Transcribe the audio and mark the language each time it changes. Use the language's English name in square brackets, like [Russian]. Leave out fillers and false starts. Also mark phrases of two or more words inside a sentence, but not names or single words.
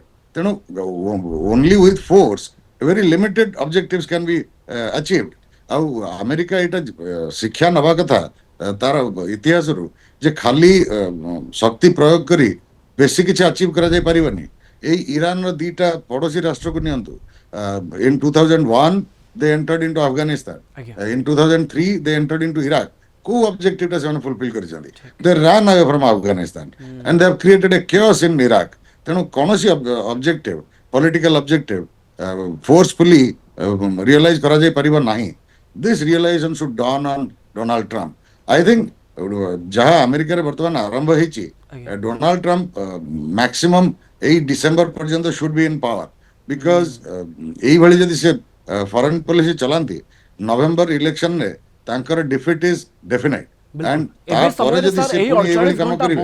[English] ତେଣୁ only with force very limited objectives can be achieved। [Odia] ଆଉ ଆମେରିକା ଏଇଟା ଶିକ୍ଷା ନେବା କଥା ତାର ଇତିହାସରୁ, ଯେ ଖାଲି ଶକ୍ତି ପ୍ରୟୋଗ କରି ବେଶୀ କିଛି ଆଚିଭ୍ କରାଯାଇ ପାରିବନି। ଏଇ ଇରାନର ଦିଟା ପଡୋଶୀ ରାଷ୍ଟ୍ରକୁ ନିଅନ୍ତୁ, [English] in 2001 they entered into Afghanistan. Okay. In 2003, they entered into Iraq. [Odia] को objective टा ସେମାନେ fulfill କରିଛନ୍ତି. [English] They ran away from Afghanistan and they have created a chaos in Iraq. [Odia] ତେଣୁ କୌଣସି [English] objective, political objective, [Odia] forcefully realize କରାଯାଇ ପାରିବ ନାହିଁ. [English] This realization should dawn on Donald Trump. I think [Odia] ଯାହା ଆମେରିକାରେ ବର୍ତ୍ତମାନ ଆରମ୍ଭ ହେଇଛି, ଡୋନାଲ୍ଡ ଟ୍ରମ୍ପ ମ୍ୟାକ୍ସିମମ୍ ଏଇ ଡିସେମ୍ବର ପର୍ଯ୍ୟନ୍ତ [English] should be in power because [Odia] ଏଇଭଳି ଯଦି ସେ [English] foreign policy [Odia] ଚଲାନ୍ତି ନଭେମ୍ବର ଇଲେକ୍ସନରେ ତାଙ୍କର [English] defeat is definite and [Odia] ତାପରେ ଯଦି ସେ ପୁଣି ଏଇଭଳି କାମ କରିବେ